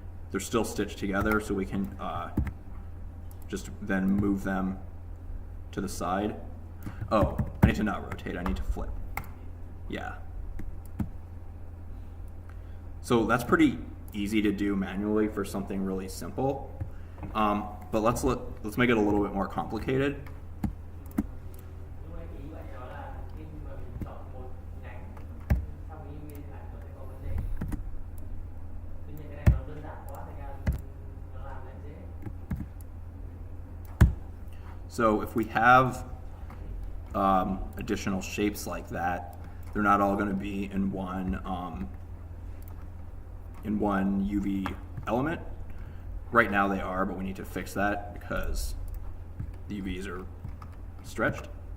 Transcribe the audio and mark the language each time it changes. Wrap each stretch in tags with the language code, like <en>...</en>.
<en>They're still stitched together, so we can just then move them to the side. Oh, I need to not rotate, I need to flip. Yeah. So that's pretty easy to do manually for something really simple. But let's make it a little bit more complicated.</en> <vi>Lúc nãy ý bạn nói là khi mà mình chọn một nhánh sau cái UV thì nó sẽ có vấn đề. Tuy nhiên cái này nó đơn giản quá thành ra nó làm lại dễ.</vi> <en>So if we have additional shapes like that, they're not all going to be in one UV element. Right now they are, but we need to fix that because the UVs are stretched.</en>